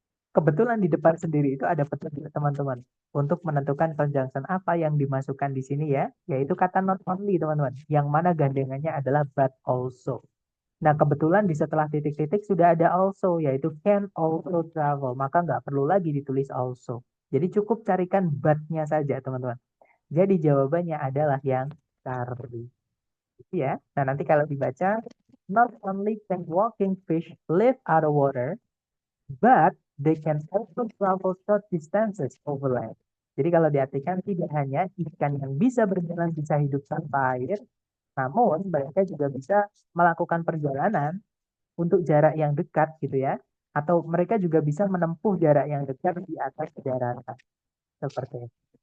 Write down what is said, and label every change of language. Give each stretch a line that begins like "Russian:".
Indonesian: Kebetulan di depan sendiri itu ada petunjuk teman-teman untuk menentukan conjunction apa yang dimasukkan di sini ya, yaitu kata not only teman-teman, yang mana gandengannya adalah but also. Nah, kebetulan di setelah titik-titik sudah ada also, yaitu can also travel, maka nggak perlu lagi ditulis also. Jadi cukup carikan but-nya saja teman-teman. Jadi jawabannya adalah yang Charlie. Gitu ya. Nah, nanti kalau dibaca,
English: not only can walking fish live out of water, but they can also travel short distances over land.
Indonesian: Jadi kalau diartikan tidak hanya ikan yang bisa berjalan bisa hidup tanpa air, namun mereka juga bisa melakukan perjalanan untuk jarak yang dekat gitu ya. Atau mereka juga bisa menempuh jarak yang dekat di atas daratan. Seperti itu.